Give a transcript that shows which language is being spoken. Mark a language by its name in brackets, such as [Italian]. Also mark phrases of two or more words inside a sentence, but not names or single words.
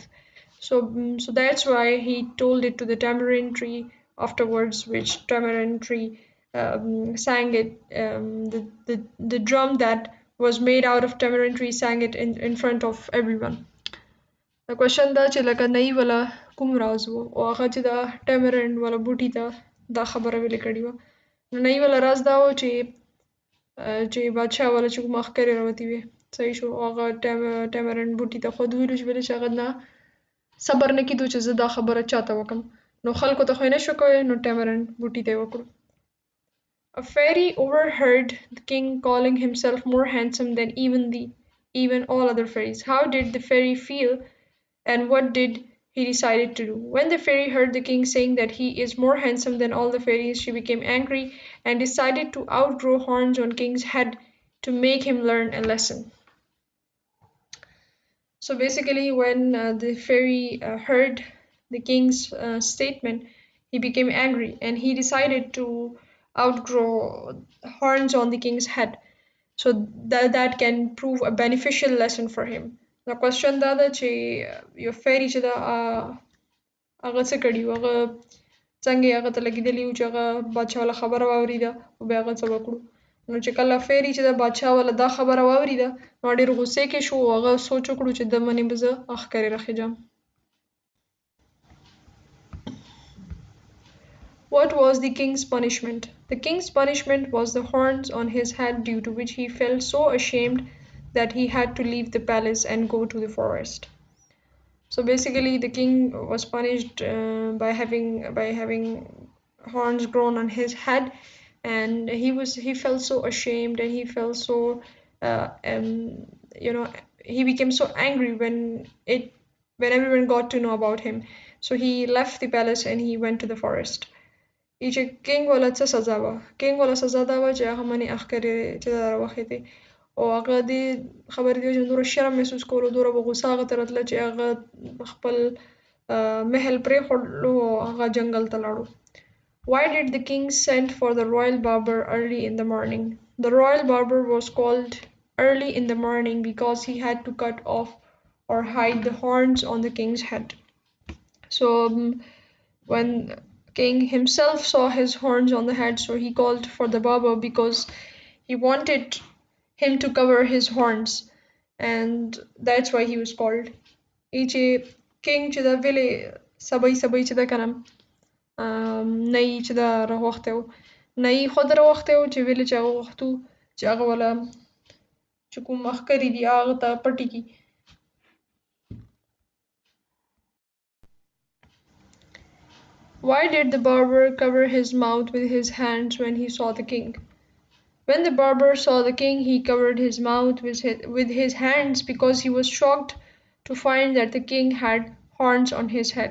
[English] So that's why he told it to the tamarind tree afterwards, which tamarind tree sang it. The drum that was made out of tamarind tree sang it in front of everyone. The question [Pashto] دا چې لکه نئی ولا کوم راز و او هغه چې دا tamarind ولا بوټي ته دا خبره ویلې کړې وه. نو نئی ولا راز دا و چې بادشاه ولا چې کوم ښکارې راوتي وې صحیح شو او هغه tamarind بوټي ته خود ویلو چې ویلې چې هغه نه صبر نه کېدو چې زه دا خبره چاته وکم نو خلکو ته خو یې نشو کوی نو tamarind بوټي ته یې وکړو. [English] A fairy overheard the king calling himself more handsome than even all other fairies. How did the fairy feel and what did he decided to do? When the fairy heard the king saying that he is more handsome than all the fairies, she became angry and decided to outgrow horns on king's head to make him learn a lesson. So basically, when the fairy heard the king's statement, he became angry and he decided to outgrow horns on the king's head so that can prove a beneficial lesson for him. The question دا ده چې یو fairy چې ده هغه څه کړي وو هغه څنګه هغه ته لګېدلي وو چې هغه بادشاه له خبره واورېده او بیا هغه څه وکړو نو چې کله fairy چې ده بادشاه ولا دا خبره واورېده نو ډېر غوسې کې شو او هغه سوچ وکړو چې د منې به زه ښکارې راخېجم. What was the king's punishment? The king's punishment was the horns on his head, due to which he felt so ashamed that he had to leave the palace and go to the forest. So basically, the king was punished by having horns grown on his head, and he felt so ashamed and he felt so uh, um, he became so angry when everyone got to know about him. So he left the palace and he went to the forest. [Pashto] چې کینګ ولا څه سزا وه کینګ ولا سزا دا وه چې هغه منې اخکرې چې دا راوخېدې او هغه دې خبرې دی چې دومره شرم محسوس کولو دومره به غوسه هغه ته راتله چې هغه خپل محل پرېښودلو او هغه جنګل ته لاړو. [English] Why did the king send for the royal barber early in the morning? The royal barber was called early in the morning because he had to cut off or hide the horns on the king's head. So when king himself saw his horns on the head, so he called for the barber because he wanted him to cover his horns, and that's why he was called. Each king [Pashto] چې دا ویلې سبای چې دا کنه نه یې چې دا راوختی و نه یې خود راوختی و چې ویلې چې هغه غوښتو چې هغه ولا چې کوم ښکري دي هغه ته پټې کړي. [English] Why did the barber cover his mouth with his hands when he saw the king? When the barber saw the king, he covered his mouth with his hands because he was shocked to find that the king had horns on his head.